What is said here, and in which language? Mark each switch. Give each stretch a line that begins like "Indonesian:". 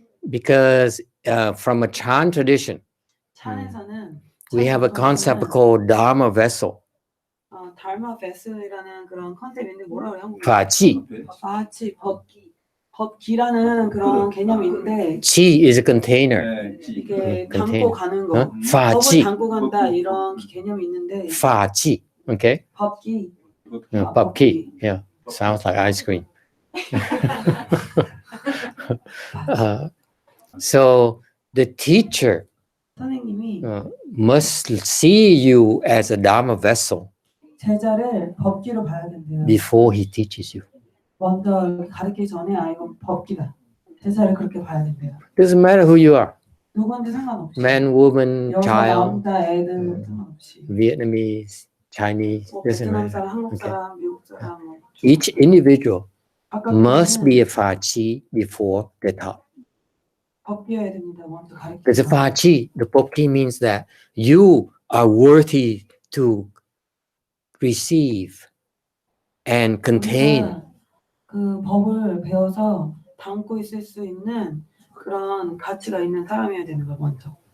English: Because from a Chan tradition,
Korean: 찬에서는
English: we have a concept called dharma vessel.
Korean: dharma vessel이라는 그런 컨셉인데 뭐라 그래요? 한국말로?
Chinese: 法器.
Korean: 치, 법기라는 그런 개념이 있는데
English: 치 is a container.
Korean: 네, 이게
English: container.
Korean: 담고 가는 거. 법을
Chinese: 法器.
Korean: 담고 간다 이런 개념이 있는데
Chinese: 法器.
English: Okay?
Korean: 법기.
English: Popki. Yeah. Sounds like ice cream. So the teacher
Korean: 선생님이
English: must see you as a dharma vessel
Korean: 제자를 법기로 봐야 된대요.
English: before he teaches you.
Korean: 먼저 가르치기 전에 이건 법기다. 제자를 그렇게 봐야 된대요.
English: Doesn't matter who you are.
Korean: 누구인지 상관없이.
English: Man, woman,
Korean: 여자,
English: child,
Korean: 남자, 애들 상관없이.
English: Vietnamese, Chinese,
Korean: 뭐
English: doesn't
Korean: 베트남
English: matter.
Korean: 사람, 한국
English: Okay.
Korean: 사람, 미국 사람. 뭐.
English: Each individual
Korean: 아까
English: must
Korean: 그거는
English: be a fachi before they're taught.
Korean: 법기여야 됩니다. 먼저 가르치기.
English: Because the fachi, the popki means that you are worthy to receive and contain.
Korean: 그 법을 배워서 담고 있을 수 있는 그런 가치가 있는 사람이어야 되는 거 먼저.